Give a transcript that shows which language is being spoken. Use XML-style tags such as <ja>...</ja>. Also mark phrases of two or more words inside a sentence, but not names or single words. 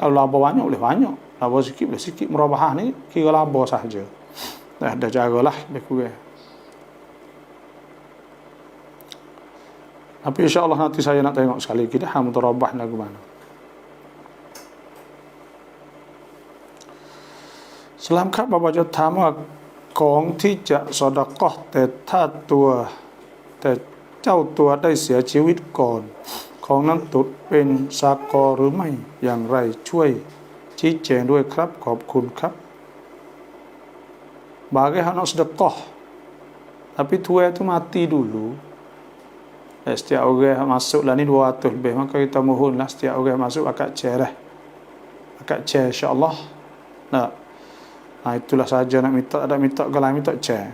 <ms>Kalau laba banyak boleh banyak, laba sikit boleh sikit. Murabahah ni kira laba sahaja. Dah caralah lebih kurang. Tapi</ms> <ar>إن شاء الله</ar> <ms>nanti saya nak tengok sekali lagi dah mudharabah lagu mana.</ms> <th>Salam ครับบาจะถามว่าของที่จะสอดะเกาะห์แต่ถ้าแต่เจ้าตัวได้เสียชีวิตก่อนของนั้นตกเป็นสากอหรือไม่อย่างไรช่วยชี้แจงด้วยครับขอบคุณครับ</th> <ms>Bagi anak sedekah tapi tua itu mati dulu. Setiap orang masuklah ni 200 lebih, maka kita mohonlah setiap orang masuk akad cerah. Akad cer</ms> <ar>إن شاء الله.</ar> <ms>Itulah saja nak minta, ada minta kalau minta cer.</ms>